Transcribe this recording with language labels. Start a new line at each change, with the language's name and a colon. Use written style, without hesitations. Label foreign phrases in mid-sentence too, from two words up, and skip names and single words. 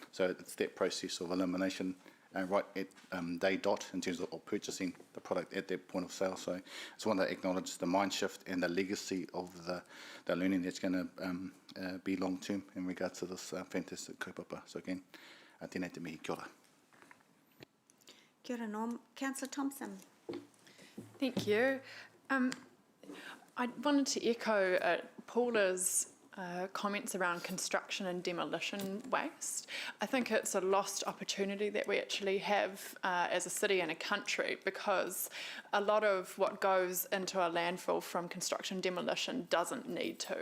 English: So it's that process of elimination right at day dot in terms of purchasing the product at that point of sale. So I just want to acknowledge the mind shift and the legacy of the learning that's going to be long term in regards to this fantastic kaupapa. So again,
Māori: tēnei te mihi, kia ora. Kia ora,
English: Norm. Councillor Thompson. Thank you. I wanted to echo Paula's comments around construction and demolition waste. I think it's a lost opportunity that we actually have as a city and a country, because a lot of what goes into a landfill from construction and demolition doesn't need to.